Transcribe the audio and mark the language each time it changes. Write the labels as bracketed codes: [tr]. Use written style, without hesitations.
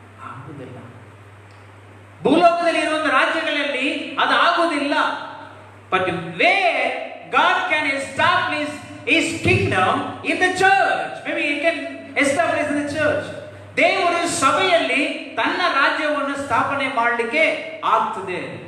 [kn] ಆಗುವುದಿಲ್ಲ. ಭೂಲೋಕದಲ್ಲಿ ಇರುವಂತ ರಾಜ್ಯಗಳಲ್ಲಿ ಅದು ಆಗುವುದಿಲ್ಲ. [en] But where God can establish His kingdom in the church. Maybe He can establish in the church. [kn] ದೇವರು ಸಭೆಯಲ್ಲಿ ತನ್ನ ರಾಜ್ಯವನ್ನು ಸ್ಥಾಪನೆ ಮಾಡಲಿಕ್ಕೆ ಆಗ್ತದೆ.